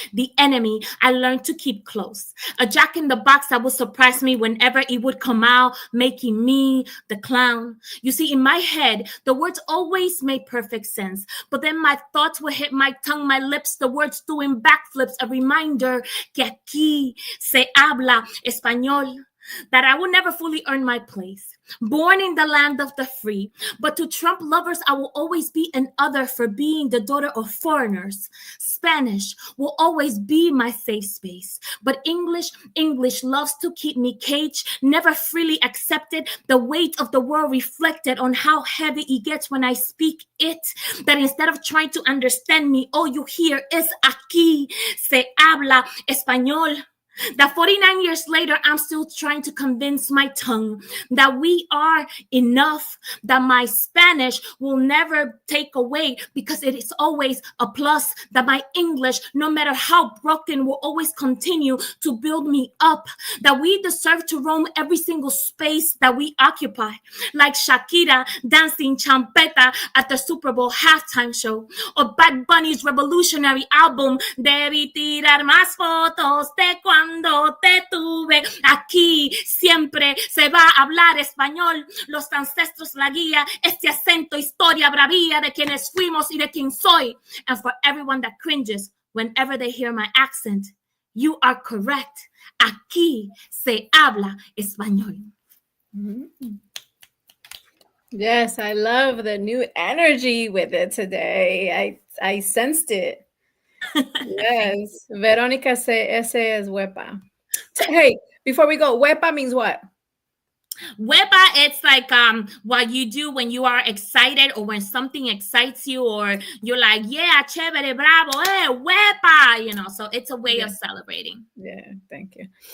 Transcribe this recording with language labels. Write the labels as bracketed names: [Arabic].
[English] The enemy I learned to keep close. A jack in the box that would surprise me whenever it would come out, making me the clown. You see, in my head, the words always made perfect sense. But then my thoughts would hit my tongue, my lips, the words doing backflips. A reminder [Spanish] que aquí se habla español. [English] That I will never fully earn my place. Born in the land of the free. But to Trump lovers, I will always be an other for being the daughter of foreigners. Spanish will always be my safe space. But English loves to keep me caged, never freely accepted. The weight of the world reflected on how heavy it gets when I speak it. That instead of trying to understand me, all you hear is [Spanish] aquí se habla español. [English] That 49 years later, I'm still trying to convince my tongue that we are enough, that my Spanish will never take away because it is always a plus, that my English, no matter how broken, will always continue to build me up, that we deserve to roam every single space that we occupy, like Shakira dancing champeta at the Super Bowl halftime show, or Bad Bunny's revolutionary album, Debí tirar más fotos de cuando te tuve. [Spanish] Aquí siempre se va a hablar español. Los ancestros, la guía, este acento, historia, bravía de quienes fuimos y de quien soy. [English] And for everyone that cringes whenever they hear my accent, you are correct. [Spanish] Aquí se habla español. Mm-hmm. [English] Yes, I love the new energy with it today. I sensed it. Yes. [Spanish] Veronica [English] say [Spanish] ese es huepa. [English] Hey, before we go, huepa means what? Wepa, it's like what you do when you are excited or when something excites you, or you're like, yeah, chévere, bravo, wepa, so it's a way of celebrating. Yeah, thank you.